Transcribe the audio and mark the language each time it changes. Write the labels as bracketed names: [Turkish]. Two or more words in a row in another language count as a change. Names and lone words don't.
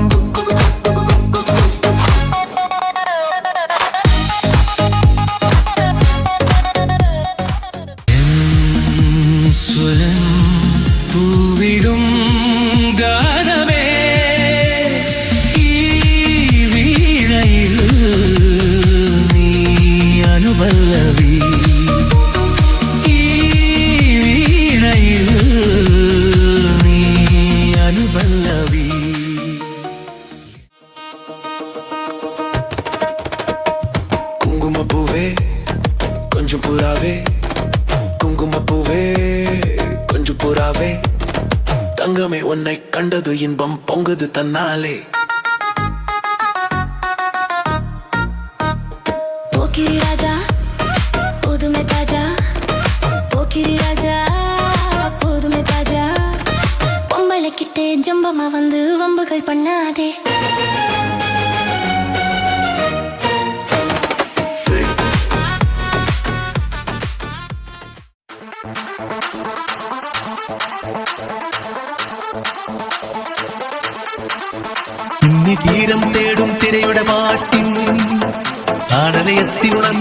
[Malayalam] സ്വരം പൂവിടും ഗാനമേ ഈ വീണയിൽ നീ അനുപല്ലവി ഈ വീണയിൽ നീ അനുപല്ലവി [Tamil] കുങ്കുമപ്പൂവേ கொஞ்சம் புறாவே குங்குமப்பூவே கொஞ்சம் புறாவே தங்கமே உன்னை கண்டது இன்பம் பொங்குது தன்னாலே போக்கிரி ராஜா புதுமை தாஜா போக்கிரி ராஜா புதுமை தாஜா பொம்பளை கிட்டே ஜம்பமா வந்து வம்புகள் பண்ணாதே [Malayalam] ഇന്നി തീരം തേടും തിരയുടെ പാട്ടിൻ ആടലയത്തിലുണർന്നു